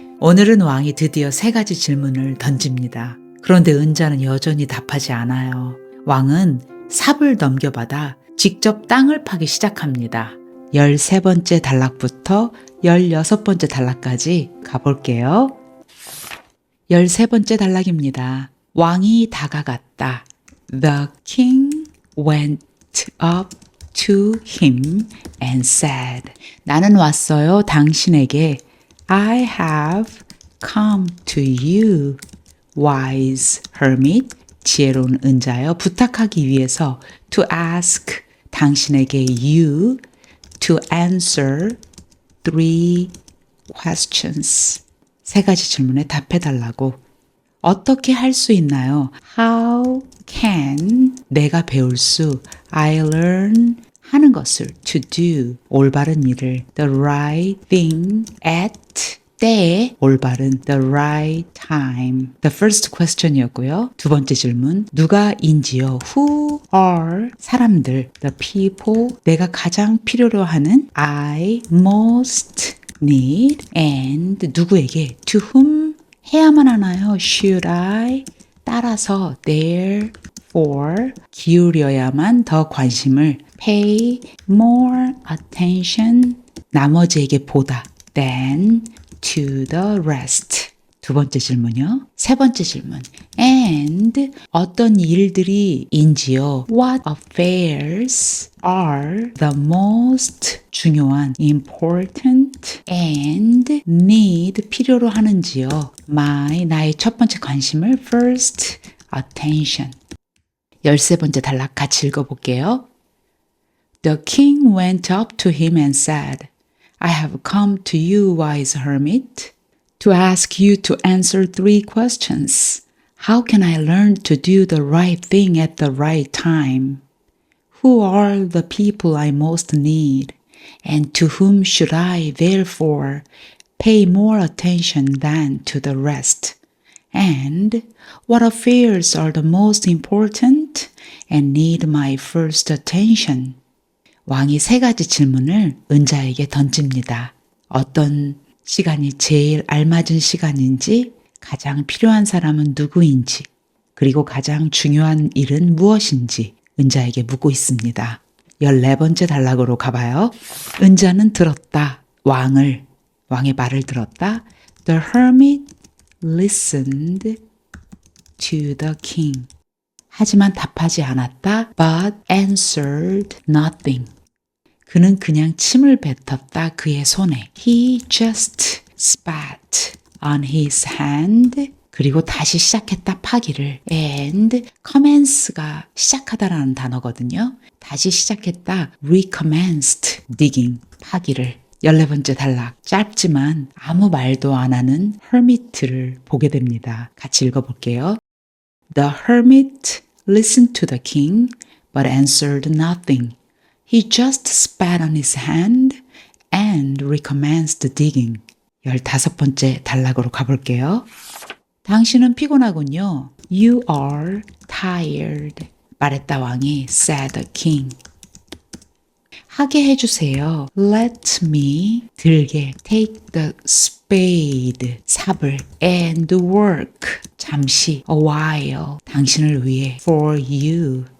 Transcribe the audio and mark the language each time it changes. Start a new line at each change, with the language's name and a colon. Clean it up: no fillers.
Korean: 오늘은 왕이 드디어 세 가지 질문을 던집니다. 그런데 은자는 여전히 답하지 않아요. 왕은 삽을 넘겨받아 직접 땅을 파기 시작합니다. 13번째 단락부터 16번째 단락까지 가볼게요. 13번째 단락입니다. 왕이 다가갔다.
English: The king went up to him and said,
Korean: 나는 왔어요 당신에게.
English: I have come to you, wise hermit,
Korean: 지혜로운 은자여, 부탁하기 위해서,
English: to ask,
Korean: 당신에게,
English: you, to answer 3 questions,
Korean: 세 가지 질문에 답해달라고. 어떻게 할 수 있나요?
English: How can,
Korean: 내가 배울 수,
English: I learn,
Korean: 하는 것을,
English: to do,
Korean: 올바른 일을,
English: the right thing at,
Korean: 때에, 올바른,
English: the right time. The first question이었고요.
Korean: 두 번째 질문, 누가인지요?
English: Who are,
Korean: 사람들,
English: the people,
Korean: 내가 가장 필요로 하는,
English: I most need, and
Korean: 누구에게,
English: to whom,
Korean: 해야만 하나요?
English: Should I?
Korean: 따라서
English: therefore
Korean: 기울여야만 더 관심을
English: pay more attention
Korean: 나머지에게 보다
English: than to the rest.
Korean: 두 번째 질문이요. 세 번째 질문. And 어떤 일들이 인지요?
English: What affairs are the most
Korean: 중요한
English: important and need
Korean: 필요로 하는지요? 나의 첫 번째 관심을
English: first attention.
Korean: 13번째 단락 같이 읽어볼게요.
English: The king went up to him and said, I have come to you, wise hermit, to ask you to answer 3 questions. How can I learn to do the right thing at the right time? Who are the people I most need? And to whom should I, therefore, pay more attention than to the rest? And what affairs are the most important and need my first attention?
Korean: 왕이 세 가지 질문을 은자에게 던집니다. 어떤 시간이 제일 알맞은 시간인지, 가장 필요한 사람은 누구인지, 그리고 가장 중요한 일은 무엇인지 은자에게 묻고 있습니다. 14번째 단락으로 가봐요. 은자는 들었다. 왕의 말을 들었다.
English: The hermit listened to the king.
Korean: 하지만 답하지 않았다.
English: But answered nothing.
Korean: 그는 그냥 침을 뱉었다. 그의 손에.
English: He just spat on his hand.
Korean: 그리고 다시 시작했다. 파기를. And commence가 시작하다라는 단어거든요. 다시 시작했다.
English: recommenced digging.
Korean: 파기를. 14번째 단락. 짧지만 아무 말도 안 하는 hermit를 보게 됩니다. 같이 읽어볼게요.
English: The hermit listened to the king, but answered nothing. He just spat on his hand and recommenced digging.
Korean: 15번째 단락으로 가볼게요. 당신은 피곤하군요.
English: You are tired.
Korean: 말했다 왕이,
English: said the king.
Korean: 하게 해주세요.
English: Let me,
Korean: 들게,
English: take the spade,
Korean: 삽을,
English: and work,
Korean: 잠시,
English: a while,
Korean: 당신을 위해,
English: for you.